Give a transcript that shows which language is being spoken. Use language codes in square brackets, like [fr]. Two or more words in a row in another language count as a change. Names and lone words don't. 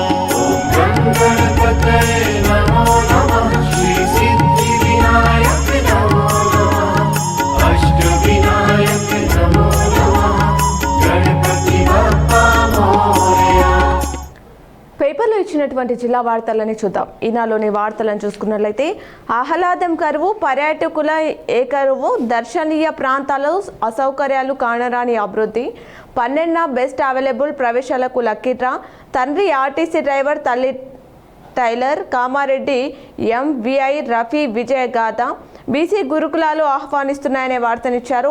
[sa] गणपतये नमो नमः श्री सिद्धिविनायक नमो नमः अष्टविनायक नमो नमः [mr] गणपति बप्पा मोरया। [te] పేపర్లో ఇచ్చినటువంటి జిల్లా వార్తలని చూద్దాం. ఈనాలోని వార్తలను చూసుకున్నట్లయితే ఆహ్లాదం కరువు, పర్యాటకుల ఏకరువు, దర్శనీయ ప్రాంతాలు అసౌకర్యాలు కానరాని అభివృద్ధి, 12 [en] best available [te] ప్రవేశాలకు లక్కీ డ్రా, తండ్రి ఆర్టీసీ డ్రైవర్, తల్లి టైలర్, కామారెడ్డి ఎంవిఐ రఫీ విజయ గాథ, బీసీ గురుకులాలు ఆహ్వానిస్తున్నాయనే వార్తనిచ్చారు.